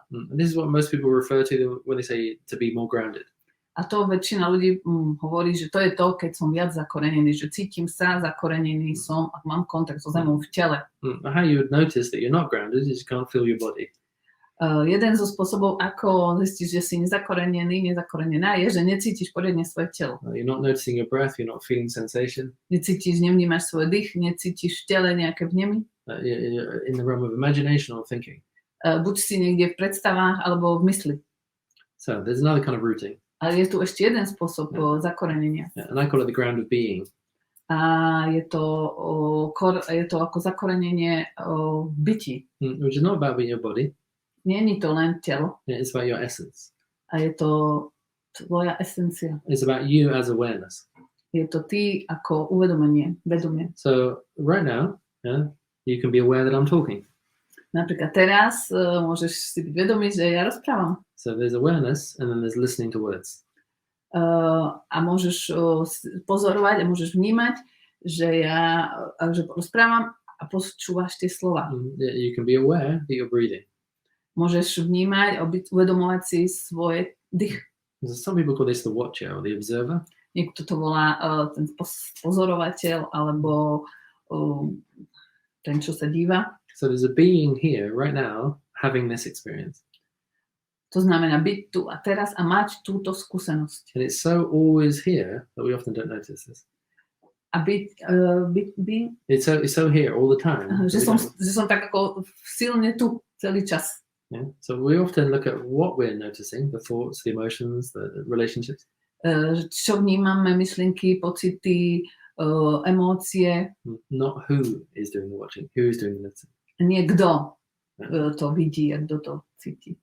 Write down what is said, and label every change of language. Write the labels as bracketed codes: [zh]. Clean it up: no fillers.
[en] And this is what most people refer to when they say to be more grounded. [sk] A to väčšina ľudí hovorí, že to je to, keď som viac zakorenený, že cítim sa zakorenený som a mám kontakt so zemou v tele. [en] How you would notice that you're not grounded is you can't feel your body. [sk] Jeden zo spôsobov, ako zistíš, že si nezakorenená, je, že necítiš poriadne svoje telo. [en] You're not noticing your breath, you're not feeling sensation. [sk] Necítiš, nevnímaš svoj dých, necítiš v tele nejaké vnemy. [en] You're in the realm of imagination or thinking. [sk] Buď si niekde v predstavách, alebo v mysli. [en] So there's another kind of rooting. [sk] Ale je tu ešte jeden spôsob zakorenenia. [en] And I call it the ground of being. [sk] A je to ako zakorenenie v byti. [en] Which is not about being your body. [sk] Nie je to len telo. [en] It's about your essence. [sk] A je to tvoja esencia. [en] It's about you as awareness. [sk] Je to ty ako uvedomenie, vedomie. [en] So right now, you can be aware that I'm talking. [sk] Napríklad teraz môžeš si byť vedomý, že ja rozprávam. [en] So there's awareness and then there's listening to words. [sk] A môžeš pozorovať a môžeš vnímať, že ja rozprávam a počúvaš tie slova. [en] You can be aware that you're breathing. [sk] Môžeš vnímať a uvedomovať si svoj dých. [en] Some people call this the watcher or the observer. [sk] Niekto to volá ten pozorovateľ alebo ten, čo sa díva. [en] So there's a being here right now having this experience. [sk] To znamená byť tu a teraz a mať túto skúsenosť. [en] And it's so always here that we often don't notice this. [sk] A byť [en] It's so here all the time. [sk] Že som tak ako silne tu celý čas. [en] Yeah. So we often look at what we're noticing, the thoughts, the emotions, the relationships. [sk] Čo vnímame, myšlienky, pocity, emócie. [en] Not who is doing the watching, who is doing the listening. [sk] Nie kto. to vidí a kto to cíti.